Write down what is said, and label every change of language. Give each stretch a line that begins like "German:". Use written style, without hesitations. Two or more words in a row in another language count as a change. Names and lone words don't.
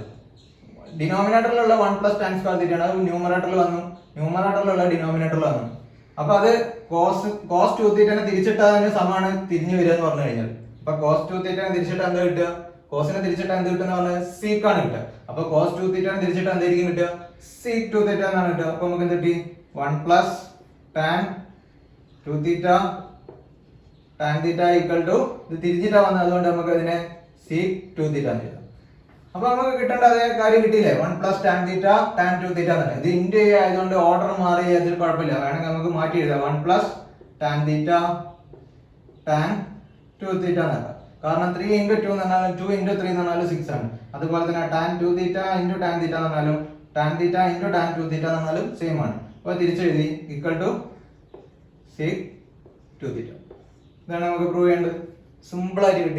Malayalam: ഡിനോമിനേറ്ററിലുള്ള
English: 1 plus tan square theta
Malayalam: ആണ്, അത് ന്യൂമറേറ്ററിൽ വന്നു, ന്യൂമറേറ്ററിലുള്ള ഡിനോമിനേറ്ററിൽ വന്നു. അപ്പോൾ അത്
English: cos 2 theta
Malayalam: തിരിച്ചിട്ടതിന് സമാണ് തിരിഞ്ഞു വരിക എന്ന് പറഞ്ഞു കഴിഞ്ഞാൽ. അപ്പൊ
English: cos 2 theta
Malayalam: തിരിച്ചിട്ട് എന്താ കിട്ടുക, കോസിനെ തിരിച്ചിട്ട് എന്ത് കിട്ടുന്ന പറഞ്ഞാൽ sec ആണ് കിട്ടുക. അപ്പൊ
English: cos 2 theta
Malayalam: തിരിച്ചിട്ട് എന്തായിരിക്കും കിട്ടുക,
English: sec 2 theta
Malayalam: എന്നാണ് കിട്ടുക. അപ്പൊ നമുക്ക് എന്ത് കിട്ടി,
English: 1 plus tan 2 theta tan theta equal to
Malayalam: ഇത് തിരിച്ചിട്ടാ വന്നത്, അതുകൊണ്ട് നമുക്ക് അതിനെ
English: sec 2 theta
Malayalam: എന്ന് എഴുതാം. അപ്പൊ നമുക്ക് കിട്ടേണ്ട അതേ കാര്യം കിട്ടിയില്ലേ,
English: 1 plus tan theta tan 2 theta
Malayalam: എന്നാണ്. ഇത് ഇന്ത്യ ആയതുകൊണ്ട് ഓർഡർ മാറി അതിൽ കുഴപ്പമില്ല, വേണമെങ്കിൽ നമുക്ക് മാറ്റി എഴുതാം.
English: 1 plus tan theta tan 2 theta
Malayalam: എന്നാക്കാം. കാരണം
English: 3 into 2
Malayalam: എന്ന് പറഞ്ഞാൽ
English: 2 into 3
Malayalam: എന്ന് പറഞ്ഞാൽ 6 ആണ്. അതുപോലെ തന്നെ
English: tan 2 theta into tan theta
Malayalam: എന്ന് പറഞ്ഞാലും
English: tan theta into tan 2 theta
Malayalam: എന്ന് പറഞ്ഞാലും സെയിം ആണ്. അപ്പോൾ തിരിച്ചെഴുതി
English: equal to sec 2 theta.
Malayalam: ഇതാണ് നമുക്ക് പ്രൂവ് ചെയ്യേണ്ടത്. സിമ്പിൾ ആയിട്ട് കിട്ടി.